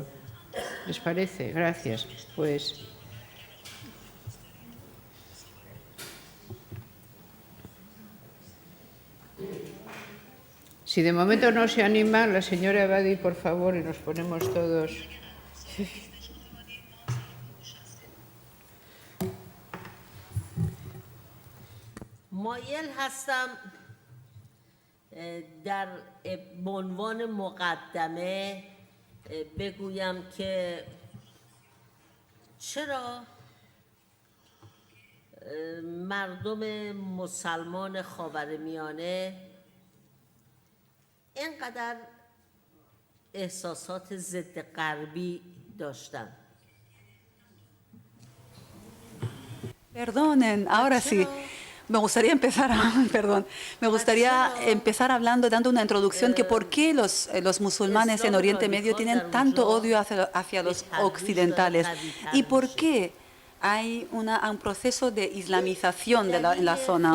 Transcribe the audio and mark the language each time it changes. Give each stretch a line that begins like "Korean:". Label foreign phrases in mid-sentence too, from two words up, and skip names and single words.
Spanish: ¿Les parece? Gracias. Pues... Si de momento no se anima, la señora Ebadi, por favor, y nos ponemos todos...
Persian: مایل هستم در عنوان مقدمه بگویم که چرا مردم مسلمان خاورمیانه اینقدر احساسات ضد غربی داشتن.
Spanish: Perdonen, ahora sí. Me gustaría empezar, empezar hablando, dando una introducción que por qué los musulmanes en Oriente Medio tienen tanto odio hacia los occidentales y por qué hay un proceso de islamización en la zona.